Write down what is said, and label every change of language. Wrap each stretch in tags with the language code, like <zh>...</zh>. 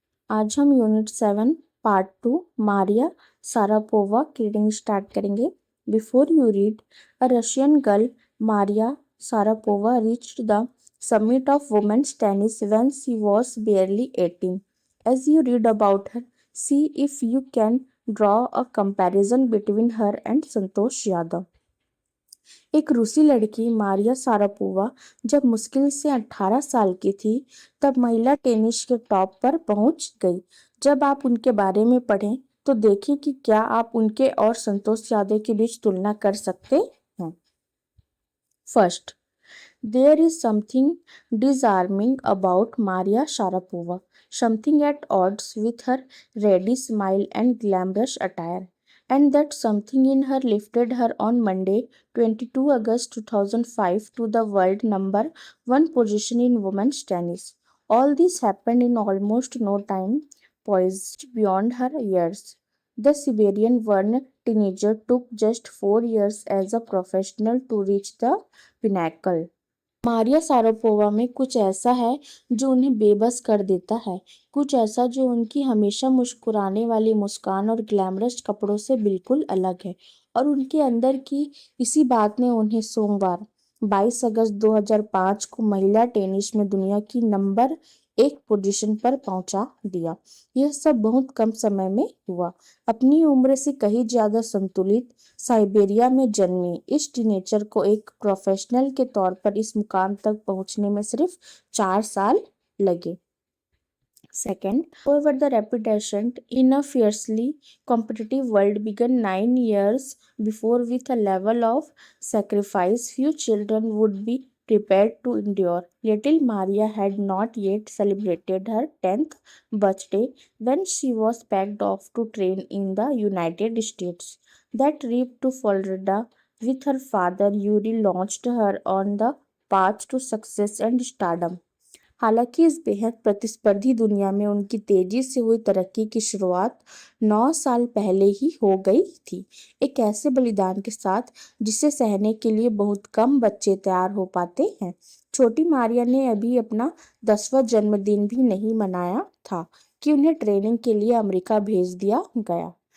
<hi>आज हम unit 7 part 2 Maria Sharapova की रीडिंग स्टार्ट करेंगे।</hi> <en>Before you read, a Russian girl Maria Sharapova reached the summit of women's tennis when she was barely 18. As you read about her, see if you can draw a comparison between her and Santosh Yadav.</en> <hi>एक रूसी लड़की Maria Sharapova जब मुश्किल से 18 साल की थी तब महिला टेनिस के टॉप पर पहुंच गई। जब आप उनके बारे में पढ़ें तो देखें कि क्या आप उनके और संतोष यादव के बीच तुलना कर सकते हैं।</hi> <en>First, there is something disarming about Maria Sharapova, something at odds with her ready smile and glamorous attire. And that something in her lifted her on Monday, 22 August 2005, to the world number 1 position in women's tennis. All this happened in almost no time, poised beyond her years. The Siberian born teenager took just 4 years as a professional to reach the pinnacle.</en> <hi>Maria Sharapova में कुछ ऐसा है जो उन्हें बेबस कर देता है, कुछ ऐसा जो उनकी हमेशा मुस्कुराने वाली मुस्कान और ग्लैमरस कपड़ों से बिल्कुल अलग है। और उनके अंदर की इसी बात ने उन्हें सोमवार 22 अगस्त 2005 को महिला टेनिस में दुनिया की नंबर 1 पोजीशन पर पहुंचा दिया। यह सब बहुत कम समय में हुआ। अपनी उम्र से कहीं ज्यादा संतुलित साइबेरिया में जन्मी इस टीनेजर को एक प्रोफेशनल के तौर पर इस मुकाम तक पहुंचने में सिर्फ 4 साल लगे।</hi> <en>Second, however, the rapid ascent in a fiercely competitive world began 9 years before with a level of sacrifice few children would be prepared to endure. Little Maria had not yet celebrated her 10th birthday when she was packed off to train in the United States. That trip to Florida with her father Yuri launched her on the path to success and stardom.</en> <hi>हालांकि इस बेहद प्रतिस्पर्धी दुनिया में उनकी तेजी से हुई तरक्की की शुरुआत 9 साल पहले ही हो गई थी, एक ऐसे बलिदान के साथ जिसे सहने के लिए बहुत कम बच्चे तैयार हो पाते हैं। छोटी मारिया ने अभी अपना 10वां जन्मदिन भी नहीं मनाया था कि उन्हें ट्रेनिंग के लिए अमेरिका भेज दिया गया।</hi>